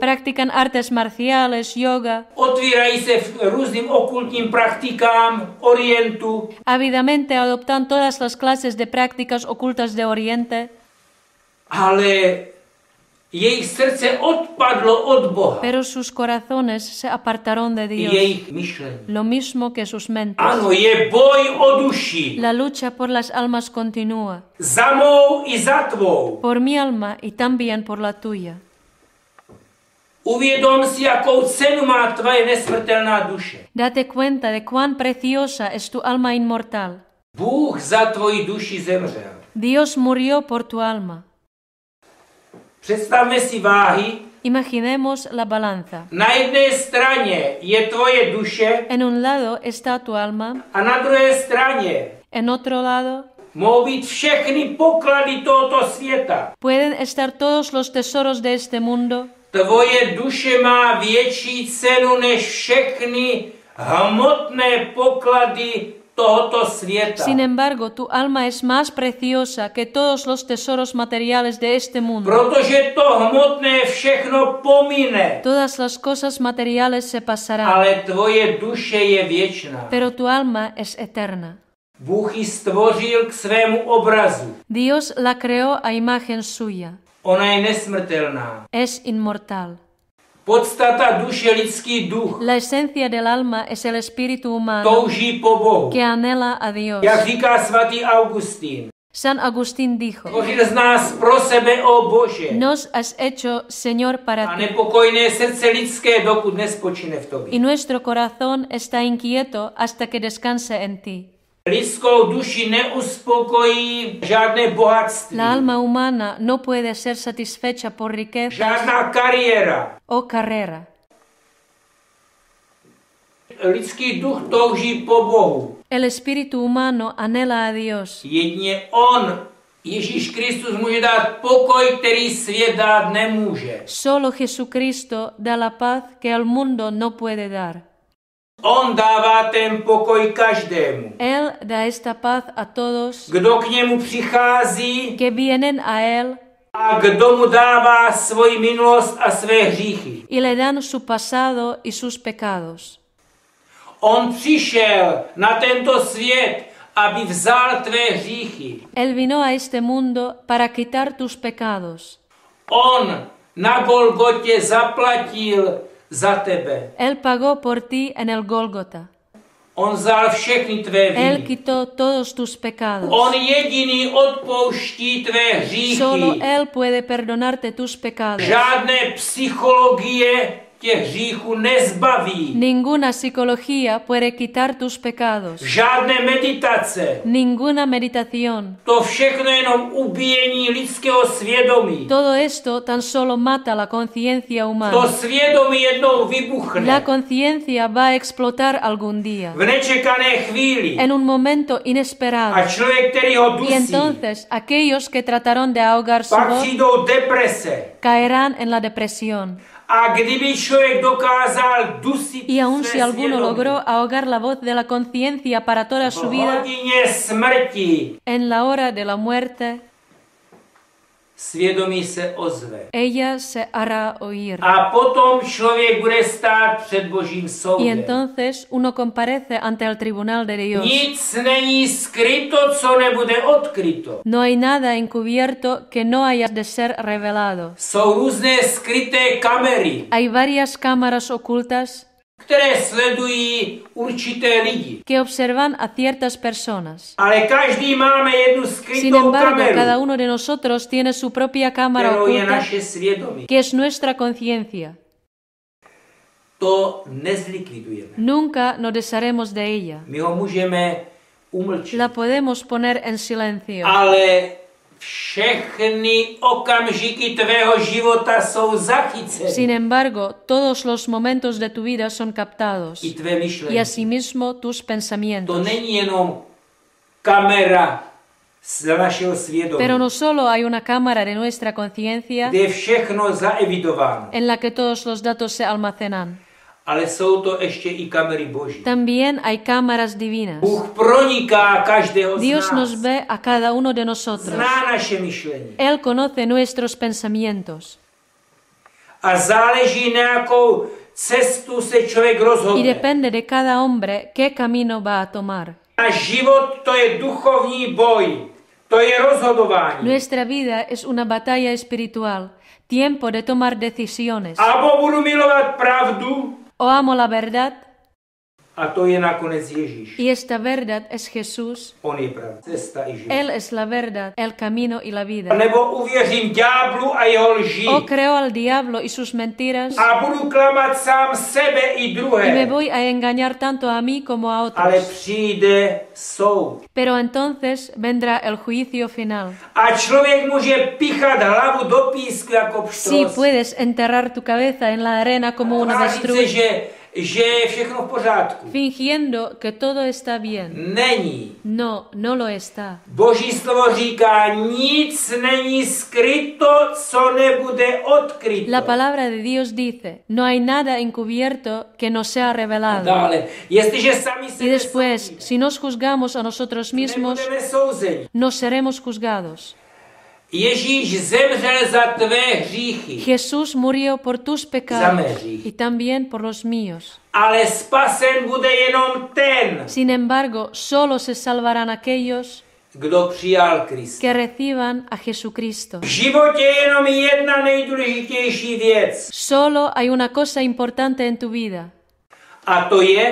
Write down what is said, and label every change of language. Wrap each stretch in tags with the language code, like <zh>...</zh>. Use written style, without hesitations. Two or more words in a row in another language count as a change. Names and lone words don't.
<es>Practican artes marciales, yoga,</es> <cs>otvírají se různým okultním praktikám Orientu,</cs> <es>ávidamente adoptan todas las clases de prácticas ocultas de Oriente,</es> <cs>ale jejich srdce odpadlo od Boha</cs> <es>pero sus corazones se apartaron de</es> <cs>i</cs> <es>Dios,</es> <cs>jejich myšlení.</cs> <es>lo mismo que sus mentes.</es> <cs>Ano, je boj o duši.</cs> <es>La lucha por las almas continúa,</es> <cs>Za mou i za tvou.</cs> <es>por mi alma y también por la tuya.</es> <cs>Uvědom si, jakou cenu má tvoje nesmrtelná duše.</cs> <es>Date cuenta de cuán preciosa es tu alma inmortal.</es> <cs>Bůh za tvoji duši zemřel.</cs> <es>Dios murió por tu alma.</es> <cs>Představme si váhy.</cs> <es>Imaginemos la balanza.</es> <cs>Na jedné straně je tvoje duše</cs> <es>En un lado está tu alma,</es> <cs>a na druhé straně</cs> <es>en otro lado</es> <cs>mohou být všechny poklady tohoto světa.</cs> <es>pueden estar todos los tesoros de este mundo.</es> <cs>Tvoje duše má větší cenu než všechny hmotné poklady tohoto světa.</cs> <es>Sin embargo, tu alma es más preciosa que todos los tesoros materiales de este mundo.</es> <cs>Protože to hmotné všechno pomine,</cs> <es>Todas las cosas materiales se pasarán,</es> <cs>ale tvoje duše je věčná.</cs> <es>pero tu alma es eterna.</es> <cs>Bůh ji stvořil k svému obrazu.</cs> <es>Dios la creó a imagen suya.</es> <cs>Ona je nesmrtelná.</cs> <es>Es inmortal.</es> <cs>Podstata duše, lidský duch,</cs> <es>La esencia del alma es el espíritu humano</es> <cs>touží po Bohu.</cs> <es>que anhela a Dios.</es> <cs>Jak říká svatý Augustín,</cs> <es>San Agustín dijo:</es> <cs>stvořil z nás pro sebe, o Bože,</cs> <es>Nos has hecho, Señor,</es> <cs>a</cs> <es>para ti,</es> <cs>nepokojné srdce lidské, dokud nespočine v tobě.</cs> <es>y nuestro corazón está inquieto hasta que descanse en ti.</es> <cs>Lidskou duši neuspokojí žádné bohatství,</cs> <es>La alma humana no puede ser satisfecha por riqueza</es> <cs>žádná kariéra.</cs> <es>o carrera.</es> <cs>Lidský duch touží po Bohu.</cs> <es>El espíritu humano anhela a Dios.</es> <cs>Jedině on, Ježíš Kristus, může dát pokoj, který svět dát nemůže.</cs> <es>Solo Jesucristo da la paz que el mundo no puede dar.</es> <cs>On dává ten pokoj každému.</cs> <es>Él da esta paz a todos</es> <cs>Kdo k němu přichází</cs> <es>que vienen a Él</es> <cs>a kdo mu dává svoji minulost a své hříchy.</cs> <es>y le dan su pasado y sus pecados.</es> <cs>On přišel na tento svět, aby vzal tvé hříchy.</cs> <es>Él vino a este mundo para quitar tus pecados.</es> <cs>On na Golgotě zaplatil za tebe.</cs> <es>Él pagó por ti en el Gólgota.</es> <cs>On vzal všechny tvé</cs> <es>Él</es> <cs>viny.</cs> <es>quitó todos tus pecados.</es> <cs>On jediný odpouští tvé hříchy.</cs> <es>Solo Él puede perdonarte tus pecados.</es> <cs>Žádné psychologie těch hříchů nezbaví.</cs> <es>Ninguna psicología puede quitar tus pecados.</es> <cs>Žádné meditace.</cs> <es>Ninguna meditación.</es> <cs>To všechno je jenom ubíjení lidského svědomí.</cs> <es>Todo esto tan solo mata la conciencia</es> <cs>To</cs> <es>humana.</es> <cs>svědomí jednou</cs> <es>La</es> <cs>vybuchne.</cs> <es>conciencia va a explotar algún día,</es> <cs>V nečekané chvíli.</cs> <es>en un momento inesperado.</es> <cs>A člověk, který ho</cs> <es>Y</es> <cs>dusí,</cs> <es>entonces aquellos que trataron de ahogar su</es> <cs>pak</cs> <es>voz</es> <cs>přijdou deprese.</cs> <es>caerán en la depresión.</es> <cs>A kdyby člověk dokázal dusit</cs> <es>Y aun</es> <cs>své</cs> <es>si alguno</es> <cs>svědomí</cs> <es>logró ahogar la voz de la conciencia para toda su</es> <cs>v</cs> <es>vida,</es> <cs>hodině smrti,</cs> <es>en la hora de la muerte,</es> <cs>svědomí se ozve.</cs> <es>ella se hará oír.</es> <cs>A potom člověk bude stát před Božím</cs> <es>Y</es> <cs>soudem.</cs> <es>entonces uno comparece ante el tribunal de Dios.</es> <cs>Nic není skryto, co nebude odkryto.</cs> <es>No hay nada encubierto que no haya de ser revelado.</es> <cs>Jsou různé skryté kamery.</cs> <es>Hay varias cámaras ocultas</es> <cs>které sledují určité lidi.</cs> <es>que observan a ciertas personas.</es> <cs>Ale každý máme jednu</cs> <es>Sin</es> <cs>skrytou</cs> <es>embargo, cada</es> <cs>kameru,</cs> <es>uno de nosotros tiene su propia cámara</es> <cs>kterou je</cs> <es>oculta,</es> <cs>naše svědomí.</cs> <es>que es nuestra conciencia.</es> <cs>To nezlikvidujeme.</cs> <es>Nunca nos desharemos de ella.</es> <cs>My ho můžeme umlčet.</cs> <es>La podemos poner en silencio.</es> <cs>Ale všechny okamžiky tvého života jsou zachyceny.</cs> <es>Sin embargo, todos los momentos de tu vida son captados.</es> <cs>I tvé</cs> <es>Y</es> <cs>myšlení.</cs> <es>asimismo tus</es> <cs>To</cs> <es>pensamientos.</es> <cs>není jenom kamera z našeho svědomí,</cs> <es>Pero no solo hay una cámara de nuestra conciencia</es> <cs>kde je všechno zaevidováno,</cs> <es>en la que todos los datos se almacenan.</es> <cs>ale jsou to ještě i kamery Boží.</cs> <es>También hay cámaras divinas.</es> <cs>Bůh proniká každého z</cs> <es>Dios</es> <cs>nás.</cs> <es>nos ve a cada uno de nosotros.</es> <cs>Zná naše myšlení.</cs> <es>Él conoce nuestros pensamientos.</es> <cs>A záleží, na jakou cestu se člověk</cs> <es>Y</es> <cs>rozhodne.</cs> <es>depende de cada hombre qué camino va a tomar.</es> <cs>Náš život to je duchovní boj. To je rozhodování.</cs> <es>Nuestra vida es una batalla espiritual, tiempo de tomar decisiones.</es> <cs>Abo budu milovat pravdu,</cs> <es>O amo la verdad,</es> <cs>a to je nakonec Ježíš.</cs> <es>y esta verdad es Jesús.</es> <cs>On je pravda, cesta i život.</cs> <es>Él es la verdad, el camino y la vida.</es> <cs>Nebo uvěřím ďáblu a jeho lži</cs> <es>O creo al diablo y sus mentiras</es> <cs>a budu klamat sám sebe i</cs> <es>y me</es> <cs>druhé.</cs> <es>voy a engañar tanto a mí como a</es> <cs>Ale</cs> <es>otros.</es> <cs>přijde soud.</cs> <es>Pero entonces vendrá el juicio final.</es> <cs>A člověk může pichat hlavu do písku jako</cs> <es>Sí,</es> <cs>pštros.</cs> <es>puedes enterrar tu cabeza en la arena como un</es> <cs>A říct,</cs> <es>avestruz,</es> <cs>že je všechno v pořádku.</cs> <es>fingiendo que todo está bien.</es> <cs>Není.</cs> <es>No, no lo está.</es> <cs>Boží slovo říká, nic není skryto, co nebude odkryto.</cs> <es>La palabra de Dios dice, no hay nada encubierto que no sea revelado.</es> <cs>Dále, jestliže sami se</cs> <es>Y después, si nos juzgamos a nosotros mismos,</es> <cs>nebudeme souzeni.</cs> <es>no seremos juzgados.</es> <cs>Ježíš zemřel za tvé hříchy,</cs> <es>Jesús murió por tus pecados y también por los míos.</es> <cs>ale spasen bude jenom ten,</cs> <es>Sin embargo, solo se salvarán aquellos</es> <cs>kdo přijal Krista.</cs> <es>que reciban a Jesucristo.</es> <cs>V životě je jenom jedna nejdůležitější věc.</cs> <es>Solo hay una cosa importante en tu vida,</es> <cs>A to je,</cs>